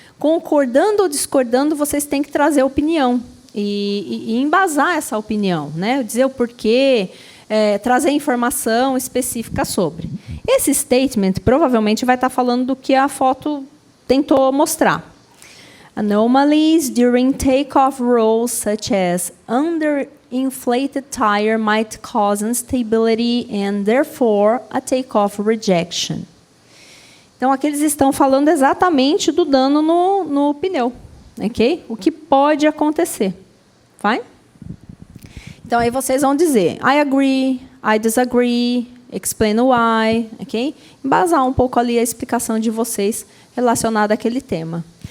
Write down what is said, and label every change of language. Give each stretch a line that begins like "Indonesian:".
Portuguese: Concordando ou discordando, vocês têm que trazer opinião e embasar essa opinião. Né? Dizer o porquê, trazer informação específica sobre. Esse statement provavelmente vai estar falando do que a foto tentou mostrar.
English: Anomalies during takeoff rolls, such as underinflated tire, might cause instability and, therefore, a takeoff rejection.
Portuguese: Então, aqui eles estão falando exatamente do dano no pneu. Okay? O que pode acontecer. Vai? Então, aí vocês vão dizer,
English: I agree, I disagree, explain why.
Portuguese: Okay? Embasar um pouco ali a explicação de vocês relacionada àquele tema.